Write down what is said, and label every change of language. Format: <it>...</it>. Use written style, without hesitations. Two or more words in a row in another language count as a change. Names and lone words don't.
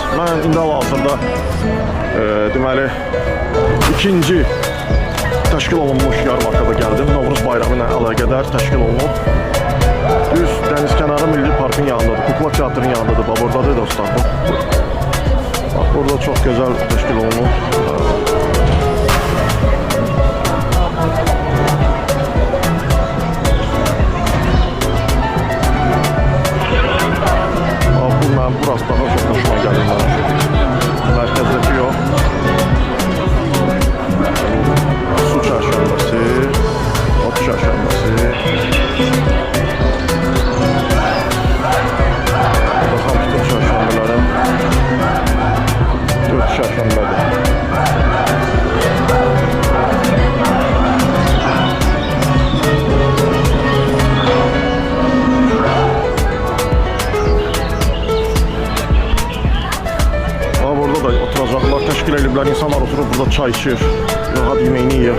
<az>Mən indi hal-hazırda deməli ikinci təşkil olunmuş yarmarkada gəldim. Novruz bayramı ilə əlaqədar təşkil olunub. Düz Dəniz Kənarı Milli Parkın yanındadır, Kukla Teatrın yanındadır, bax buradadır dostlar. Bax burada çox gözəl təşkil olunub.</az> <tr>Burası daha çok hoşuma geldi bana. Merkezdeki yok. Su çarşambası, ot çarşambası. Bakalım bütün çarşambaların 4 çarşambadır.</tr> <az>Oturacaqlar, təşkil ediblər, insanlar oturub burada çay içir, rahat yeməyini yiyir.</az>